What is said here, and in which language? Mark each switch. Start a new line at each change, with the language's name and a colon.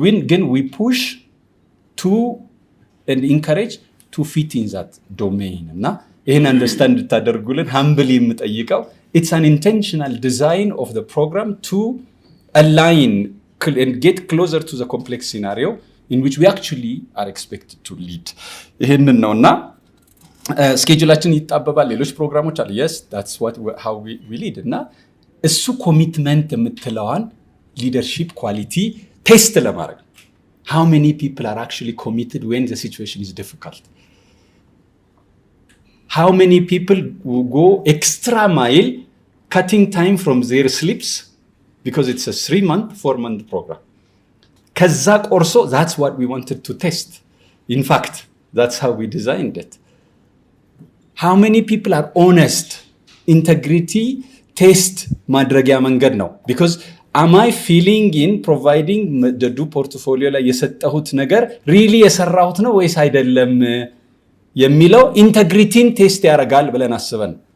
Amharic: ግን
English: we push to and encourage to fit in that domain
Amharic: እና ይህን አንደርስታንድ እንድታደርጉልን
English: humbly የምጠይቀው it's an intentional design of the program to align and get closer to the complex scenario in which we actually are expected to lead.
Amharic: ይህንን ነው እና ስኬጁላችን ይጣበባል። ሌሎች ፕሮግራሞች አሉ።
English: yes that's how we lead
Amharic: እና እሱ ኮሚትመንት የምትለዋን ሊደርሺፕ ኳሊቲ ቴስት ለማድረግ
English: how many people are actually committed when the situation is difficult? How many people go extra mile cutting time from their sleeps because it's a 3-month, 4-month program?
Amharic: ከዛ ቆርሶ
English: that's what we wanted to test. In fact, that's how we designed it. How many people are honest?
Amharic: Integrity test ማድረጊያ መንገድ ነው
English: because am I feeling in providing the portfolio
Amharic: ላይ የሰጠሁት ነገር really የሰራሁት ነው ወይስ አይደለም የሚለው ኢንተግሪቲን ቴስት ያደርጋል ብለን አስበን